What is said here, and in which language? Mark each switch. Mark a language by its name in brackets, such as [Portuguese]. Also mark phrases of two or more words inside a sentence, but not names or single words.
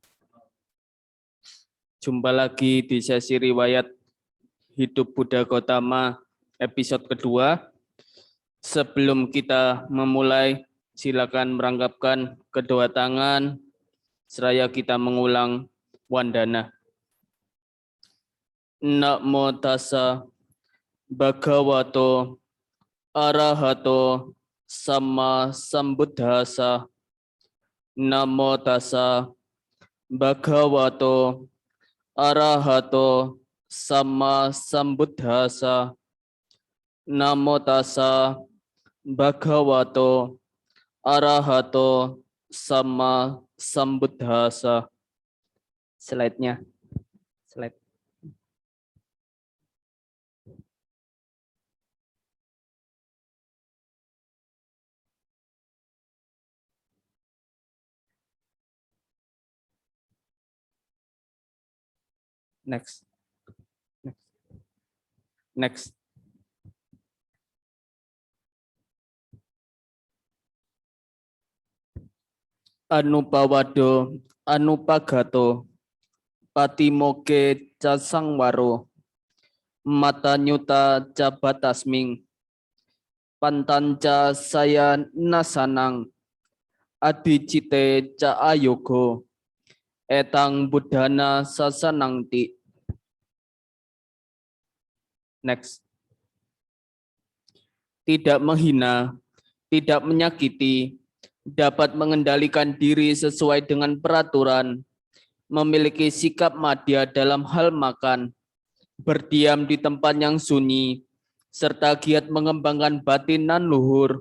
[Indonesian] Jumpa lagi di sesi riwayat Hidup Buddha Gautama episode kedua. Sebelum kita memulai, silakan merangkapkan kedua tangan seraya kita mengulang wandana. [Pali] Namo tassa bhagavato arahato sama sambuddhassa. Namo tassa bhagavato arahato sama sambuddhassa. Namo tassa bhagavato arahato sama sambuddhassa. [English] Slide-nya. Slide. Next. Next. [Pali] Anupawado, anupagato, patimoke casangwaro, matanyuta cabatasming, pantanca saya nasanang, adicite ca ayogo, etang buddhana sasanangti. [English] Next. [Indonesian] Tidak menghina, tidak menyakiti, dapat mengendalikan diri sesuai dengan peraturan, memiliki sikap madya dalam hal makan, berdiam di tempat yang sunyi, serta giat mengembangkan batin nan luhur.